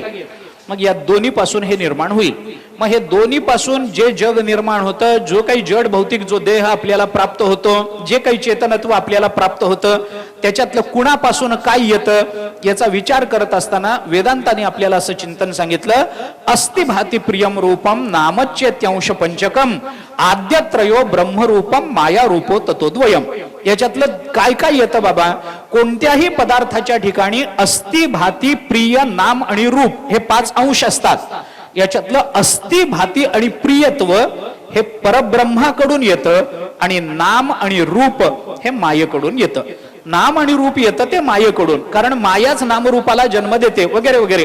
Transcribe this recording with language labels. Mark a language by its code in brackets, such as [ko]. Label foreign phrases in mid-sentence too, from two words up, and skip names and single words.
[mr] मग या दोन्ही पासून हे निर्माण होईल. मग हे दोन्ही पासून जे जग निर्माण होतं, जो काही जड भौतिक जो देह आपल्याला प्राप्त होतो, जे काही चेतनत्व आपल्याला प्राप्त होतं, त्याच्यातलं कुणापासून काय येतं याचा विचार करत असताना वेदांताने आपल्याला असं चिंतन सांगितलं. [sa] अस्ति भाती प्रियम रूपम नामच्यत्यांश पंचकम आद्यत्रयो ब्रह्मरूपम माया रूपो ततोद्वयम. [mr] याच्यातलं काय काय येतं बाबा. कोणत्याही पदार्थाच्या ठिकाणी [sa] अस्ति भाती प्रिय [mr] नाम आणि रूप हे 5 अंश असतात. याच्यातलं [sa] अस्ति भाती [mr] आणि प्रियत्व हे परब्रह्माकडून येतं आणि नाम आणि रूप हे मायेकडून येतं. नाम आणि रूप येतं ते मायेकडून, कारण मायाच नामरूपाला जन्म देते वगैरे वगैरे.